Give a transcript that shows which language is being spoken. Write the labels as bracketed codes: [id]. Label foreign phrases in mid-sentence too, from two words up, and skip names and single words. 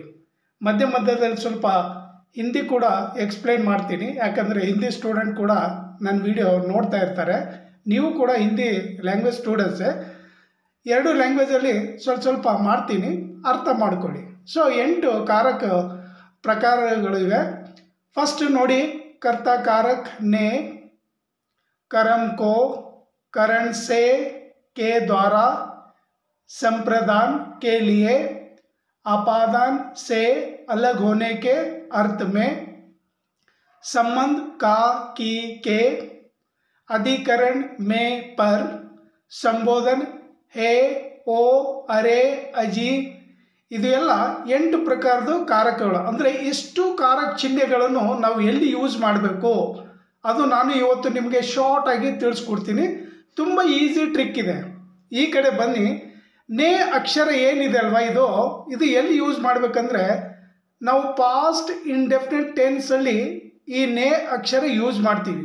[kn] ಮಧ್ಯದಲ್ಲಿ ಸ್ವಲ್ಪ ಹಿಂದಿ ಕೂಡ ಎಕ್ಸ್ಪ್ಲೇನ್ ಮಾಡ್ತೀನಿ, ಯಾಕಂದರೆ ಹಿಂದಿ ಸ್ಟೂಡೆಂಟ್ ಕೂಡ ನನ್ನ ವಿಡಿಯೋ ನೋಡ್ತಾ ಇರ್ತಾರೆ, ನೀವು ಕೂಡ ಹಿಂದಿ [en] language students, [kn] 2 ಲ್ಯಾಂಗ್ವೇಜಲ್ಲಿ ಸ್ವಲ್ಪ ಮಾಡ್ತೀನಿ, ಅರ್ಥ ಮಾಡ್ಕೊಳ್ಳಿ। ಸೊ 8 ಕಾರಕ ಪ್ರಕಾರಗಳಿವೆ। ಫಸ್ಟ್ ನೋಡಿ, [hi] कर्ता कारक ने, कर्म को, करण से, के द्वारा, संप्रदान के लिए, अपादान से अलग होने के अर्थ में, संबंध का, की, के, अधिकरण में, पर, संबोधन है, ओ, अरे, अजी, [kn] ಇದು ಎಲ್ಲ 8 ಪ್ರಕಾರದ ಕಾರಕಗಳು। ಅಂದರೆ ಇಷ್ಟು ಕಾರಕ ಚಿಹ್ನೆಗಳನ್ನು ನಾವು ಎಲ್ಲಿ ಯೂಸ್ ಮಾಡಬೇಕು ಅದು ನಾನು ಇವತ್ತು ನಿಮಗೆ ಶಾರ್ಟ್ ಆಗಿ ತಿಳಿಸ್ಕೊಡ್ತೀನಿ। ತುಂಬ [en] easy trick [kn] ಇದೆ, ಈ ಕಡೆ ಬನ್ನಿ. ನೇ ಅಕ್ಷರ ಏನಿದೆ ಅಲ್ವಾ, ಇದು ಎಲ್ಲಿ ಯೂಸ್ ಮಾಡಬೇಕಂದ್ರೆ ನಾವು [en] past indefinite tense [kn] ಈ ನೇ ಅಕ್ಷರ ಯೂಸ್ ಮಾಡ್ತೀವಿ.